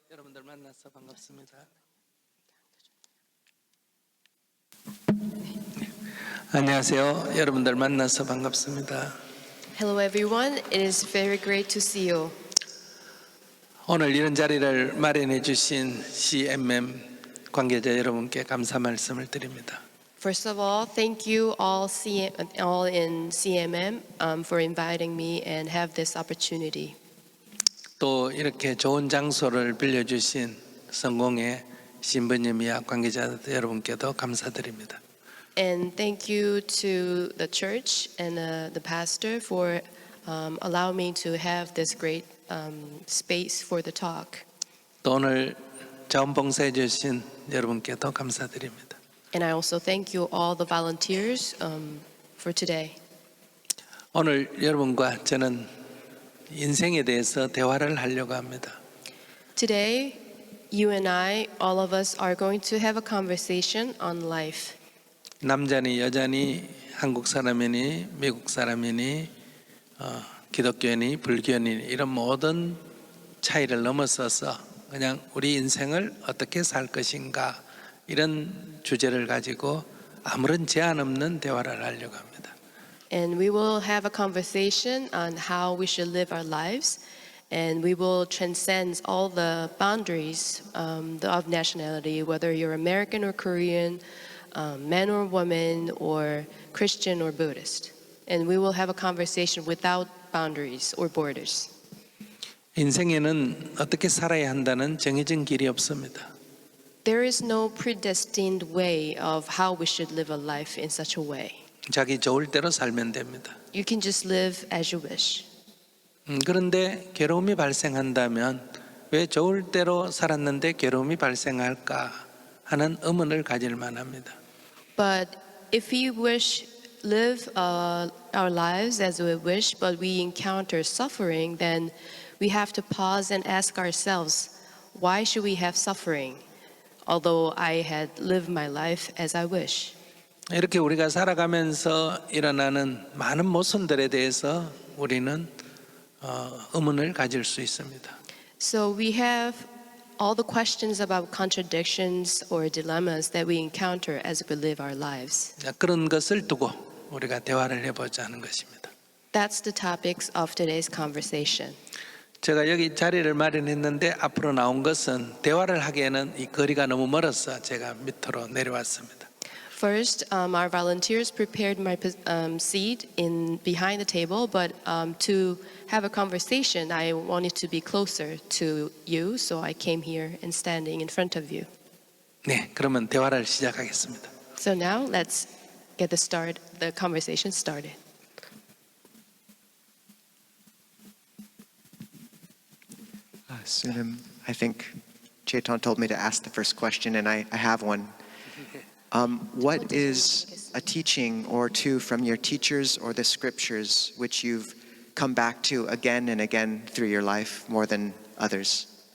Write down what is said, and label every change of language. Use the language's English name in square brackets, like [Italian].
[Korean] 여러분들 만나서 반갑습니다. 안녕하세요. 여러분들 만나서 반갑습니다. [English] Hello everyone, it is very great to see you. [Korean] 오늘 이런 자리를 마련해 주신 CMM 관계자 여러분께 감사 말씀을 드립니다. [English] First of all, thank you all in CMM for inviting me and have this opportunity. [Korean] 또 이렇게 좋은 장소를 빌려주신 성공의 신부님이야 관계자 여러분께도 감사드립니다. [English] And thank you to the church and the pastor for allowing me to have this great space for the talk. [Korean] 또 오늘 자원봉사해 주신 여러분께도 감사드립니다. [English] And I also thank you all the volunteers for today. [Korean] 오늘 여러분과 저는 인생에 대해서 대화를 하려고 합니다. [English] Today, you and I, all of us, are going to have a conversation on life. [Korean] 남자니 여자니 한국 사람이니 미국 사람이니 기독교인이 불교인이 이런 모든 차이를 넘어서서 그냥 우리 인생을 어떻게 살 것인가 이런 주제를 가지고 아무런 제한 없는 대화를 하려고 합니다. [English] And we will have a conversation on how we should live our lives, and we will transcend all the boundaries of nationality, whether you're American or Korean, man or woman, or Christian or Buddhist. And we will have a conversation without boundaries or borders. [Korean] 인생에는 어떻게 살아야 한다는 정해진 길이 없습니다. [English] There is no predestined way of how we should live a life in such a way. [Korean] 자기 좋을 대로 살면 됩니다. [English] You can just live as you wish. [Korean] 그런데 괴로움이 발생한다면 왜 좋을 대로 살았는데 괴로움이 발생할까 하는 의문을 가질 만합니다. [English] But if we live our lives as we wish, but we encounter suffering, then we have to pause and ask ourselves, why should we have suffering? Although I had lived my life as I wish. [Korean] 이렇게 우리가 살아가면서 일어나는 많은 모순들에 대해서 우리는 의문을 가질 수 있습니다. [English] So we have all the questions about contradictions or dilemmas that we encounter as we live our lives. [Korean] 그런 것을 두고 우리가 대화를 해보자 하는 것입니다. [English] That's the topics of today's conversation. [Korean] 제가 여기 자리를 마련했는데 앞으로 나온 것은 대화를 하기에는 이 거리가 너무 멀어서 제가 밑으로 내려왔습니다. [English] First, our volunteers prepared my seat in behind the table, but to have a conversation, I wanted to be closer to you, so I came here and standing in front of you. [Korean] 네, 그러면 대화를 시작하겠습니다. [English] So now let's get the conversation started. Sunam, I think Chetan told me to ask the first question, and I have one. What is a teaching or two from your teachers or the scriptures which you've come back to again and again through your life more than others?